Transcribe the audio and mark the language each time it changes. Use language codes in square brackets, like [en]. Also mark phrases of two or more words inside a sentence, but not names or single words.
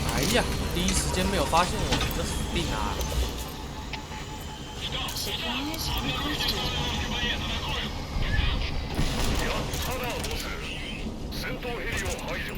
[zh] 惜呀、第一时间没有发现我，你就死定啦！ [en] Supplies requested. [ja] やったなボス。戦闘ヘリを排除。